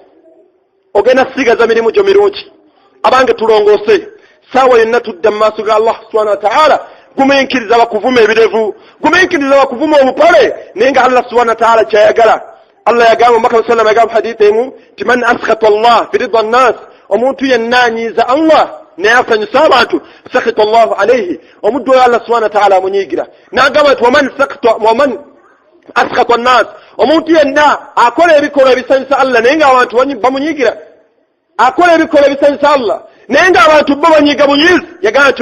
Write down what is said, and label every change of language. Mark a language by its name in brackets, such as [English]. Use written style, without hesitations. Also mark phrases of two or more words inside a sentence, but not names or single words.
[Ganda] ogenda sigaza mirimu gyo mirungi abange tulongoose saawa yonna tudda mu maaso ga Allah [Arabic] سبحانه وتعالى [Ganda] gumiikiriza bakuvuma ebirevu gumiikiriza bakuvuma obupale naye nga Allah [Arabic] سبحانه وتعالى [Ganda] kyayagala Allah yagamba Muhammad [Arabic] صلى الله عليه وسلم [Ganda] yagamba hadithi emu ti [Arabic] من أسخط الله في رضا الناس [Ganda] omuntu yenna anyiiza Allah naye asanyusa abantu [Arabic] سخط الله عليه [Ganda] omuddu oyo Allah [Arabic] سبحانه وتعالى [Ganda] amunyiigira n'agamba nti [Arabic] ومن أسخط الناس [Ganda] omuntu yenna akola ebikolwa ebisanyusa Allah naye nga abantu bamunyiigira akola ebikolwa ebisanyusa Allah naye nga abantu bo banyiiga bunyiizi yagamba nti